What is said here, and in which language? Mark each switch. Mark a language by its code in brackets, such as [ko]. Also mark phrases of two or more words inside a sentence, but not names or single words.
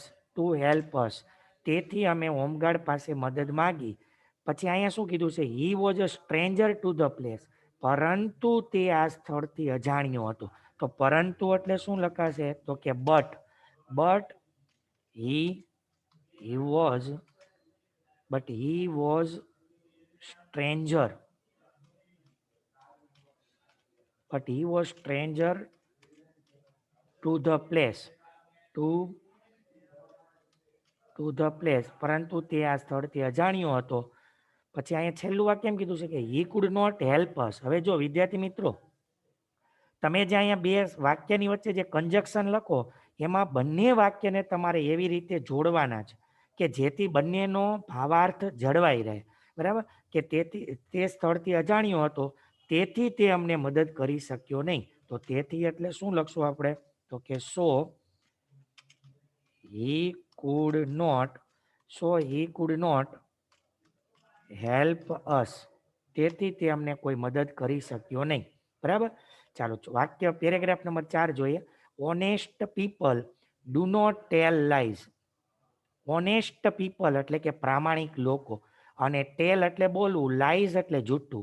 [gu] તેથી અમે હોમગાર્ડ પાસે મદદ માંગી. પછી અહીંયા શું કીધું છે? [en] he was a stranger to the place. [gu] પરંતુ તે આ સ્થળથી અજાણ્યો હતો. તો પરંતુ એટલે શું લખાશે? તો કે [en] but he he was but he was stranger but he was stranger to the place to to the place, [gu] પરંતુ તે આ સ્થળથી અજાણ્યો હતો. પછી અહીંયા છેલ્લું વાક્ય કેમ કીધું છે કે [en] he could not help us. [gu] હવે જો વિદ્યાર્થી મિત્રો, તમે જે અહીંયા બે વાક્યની વચ્ચે જે કંજક્શન લખો એમાં બંને વાક્યને તમારે એવી રીતે જોડવાના છે કે જેથી બંનેનો ભાવાર્થ જળવાઈ રહે. બરાબર, કે તેથી તે સ્થળથી અજાણ્યો હતો, તેથી તે અમને મદદ કરી શક્યો નહીં. તો તેથી એટલે શું લખશું આપણે? તો કે સો [en] he could not help us. [gu] તેથી તે અમને કોઈ મદદ કરી શક્યો નહીં. બરાબર, ચાલો વાક્ય પેરેગ્રાફ નંબર 4 જોઈએ. [en] honest people do not tell lies. honest people [gu] એટલે કે પ્રામાણિક લોકો, અને ટેલ એટલે બોલવું, લાઈઝ એટલે જૂઠું.